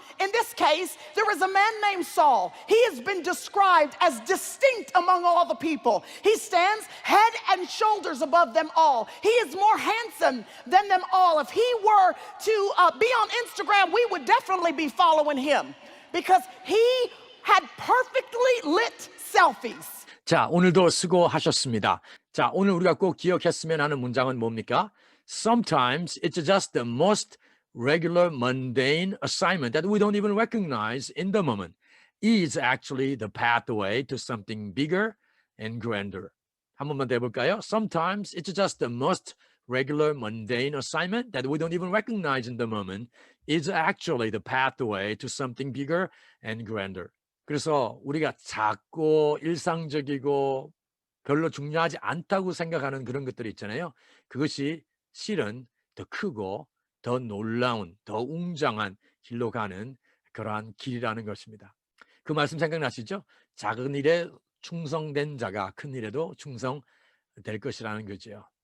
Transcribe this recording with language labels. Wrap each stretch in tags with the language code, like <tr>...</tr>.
<en>In this case, there is a man named Saul. He has been described as distinct among all the people. He stands head and shoulders above them all. He is more handsome than them all. If he were to be on Instagram, we would definitely be following him, because he had perfectly lit selfies.</en> <ko>자, 오늘도 수고하셨습니다. 자, 오늘 우리가 꼭 기억했으면 하는 문장은 뭡니까?</ko> <en>Sometimes it's just the most regular mundane assignment that we don't even recognize in the moment is actually the pathway to something bigger and grander.</en> <ko>한 번만 더 해볼까요?</ko> <en>Sometimes it's just the most regular mundane assignment that we don't even recognize in the moment is actually the pathway to something bigger and grander.</en> <ko>그래서 우리가 작고 일상적이고 별로 중요하지 않다고 생각하는 그런 것들이 있잖아요. 그것이 실은 더 크고 더 놀라운, 더 웅장한 길로 가는 그러한 길이라는 것입니다. 그 말씀 생각나시죠? 작은 일에 충성된 자가 큰 일에도 충성될 것이라는 거죠.</ko>